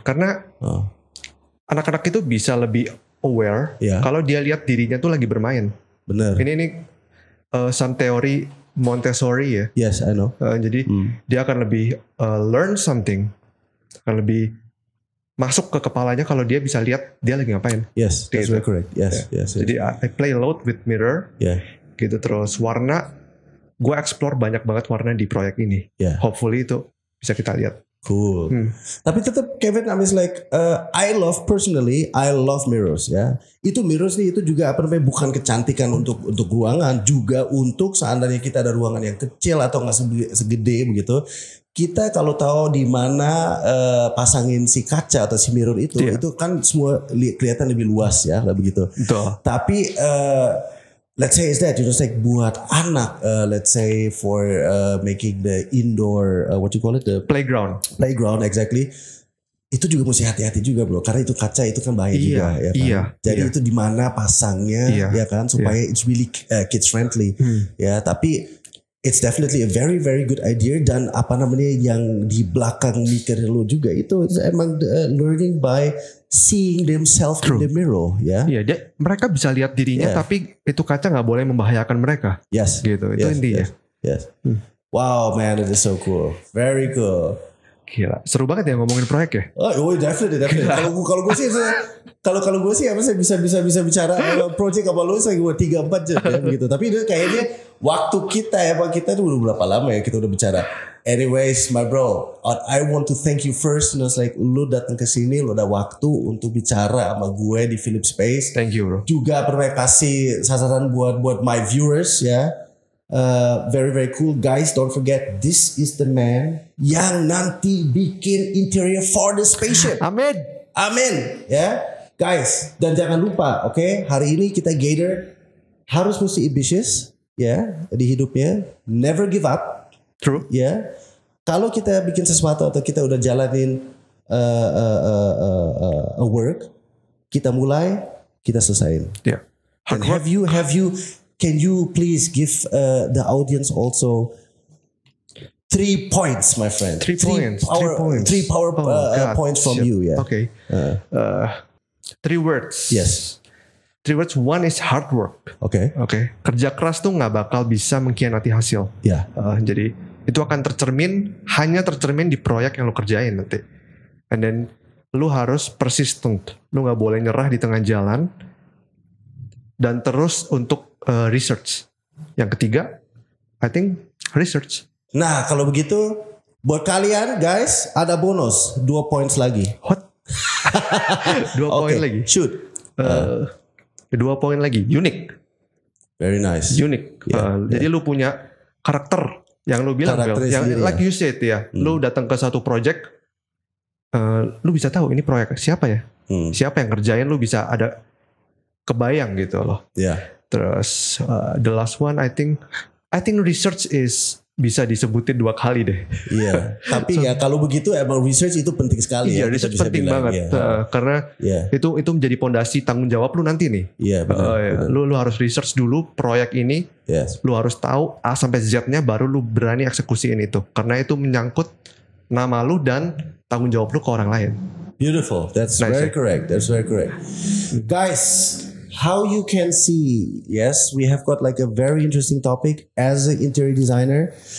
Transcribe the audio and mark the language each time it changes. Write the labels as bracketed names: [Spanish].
[Indonesian] Karena anak-anak itu bisa lebih aware kalau dia lihat dirinya tuh lagi bermain. Bener. Ini some teori Montessori ya. [English] Yes, I know. [Indonesian] Jadi dia akan lebih [English] learn something, [Indonesian] akan lebih masuk ke kepalanya kalau dia bisa lihat dia lagi ngapain. [English] Yes, that's very correct. Yes. Jadi I play a lot with mirror. [Indonesian] Gitu, terus warna, gue explore banyak banget warna di proyek ini. Hopefully itu bisa kita lihat. [English] Cool. [Indonesian] Tapi tetap [English] Kevin, I mean like I love mirrors ya. [Indonesian] Itu mirrors nih, itu juga bukan kecantikan untuk ruangan, juga untuk seandainya kita ada ruangan yang kecil atau nggak segede begitu. Kita kalau tahu di mana pasangin si kaca atau si mirror itu kan semua kelihatan lebih luas ya, lah begitu. Betul. [English] Tapi let's say is that like [Indonesian] buat anak, [English] let's say for making the indoor what you call it, the playground exactly. [Indonesian] Itu juga mesti hati-hati juga bro, karena itu kaca itu kan bahaya juga ya kan. Jadi itu di mana pasangnya ya kan supaya [English] it's really kids friendly [Indonesian] ya. [English] Tapi it's definitely a very very good idea, [Indonesian] dan yang di belakang mikir lo juga itu emang [English] learning by seeing themselves in the mirror ya. [Indonesian] Iya, mereka bisa lihat dirinya tapi itu kaca nggak boleh membahayakan mereka. [English] Yes. [Indonesian] Gitu. Itu intinya. [English] Yes. Wow man, it is so cool. Very cool. [Indonesian] Gila, seru banget ya ngomongin proyek ya. Oh, definitely. Kalau gue sih saya bisa bicara project apa lu saya gue 3-4 jam ya begitu. Tapi itu kayaknya waktu kita tuh udah berapa lama ya kita udah bicara. [English] Anyways, my bro, I want to thank you first. [Indonesian] Like lu datang ke sini, lu ada waktu untuk bicara sama gue di Philip Space. [English] Thank you, bro. [Indonesian] Juga pernah kasih sasaran buat [English] my viewers [Indonesian] ya. [English] Very very cool guys, don't forget this is the man [Indonesian] yang nanti bikin [English] interior for the spaceship. [Indonesian] Amin ya guys, dan jangan lupa hari ini kita gather harus mesti ambitious ya di hidupnya, [English] never give up. True [Indonesian] ya. Kalau kita bikin sesuatu atau kita udah jalanin [English] a work, [Indonesian] kita mulai, kita selesain. [English] And have you can you please give the audience also 3 points, my friend? 3 points. 3 power points from you. Yeah. Okay. 3 words. Yes. 3 words. One is hard work. Okay. [Indonesian] Kerja keras tuh nggak bakal bisa mengkhianati hasil. [English] Yeah. [Indonesian] Jadi itu akan hanya tercermin di proyek yang lo kerjain nanti. [English] And then [Indonesian] lo harus persistent. Lo nggak boleh nyerah di tengah jalan. Dan terus untuk research. Yang ketiga, [English] I think research. [Indonesian] Nah, kalau begitu buat kalian guys ada bonus 2 points lagi. What? 2 poin lagi. [English] Shoot. [Indonesian] 2 poin lagi. Unique. [English] Very nice. [Indonesian] Unique. Jadi lu punya karakter yang lu bilang, yang [English] like you said [Indonesian] ya. Lu datang ke satu project, lu bisa tahu ini proyek siapa ya? Siapa yang kerjain, lu bisa ada kebayang gitu loh. [English] Terus the last one I think research is [Indonesian] bisa disebutin 2 kali deh. Iya. Tapi ya kalau begitu emang research itu penting sekali. Iya, research penting banget. Karena itu menjadi pondasi tanggung jawab lu nanti nih. Iya, benar. Lu harus research dulu proyek ini. Yes. Lu harus tahu A sampai Z-nya baru lu berani eksekusiin itu. Karena itu menyangkut nama lu dan tanggung jawab lu ke orang lain. [English] Beautiful. That's very correct. Guys, how you can see, yes, we have got like a very interesting topic as an interior designer.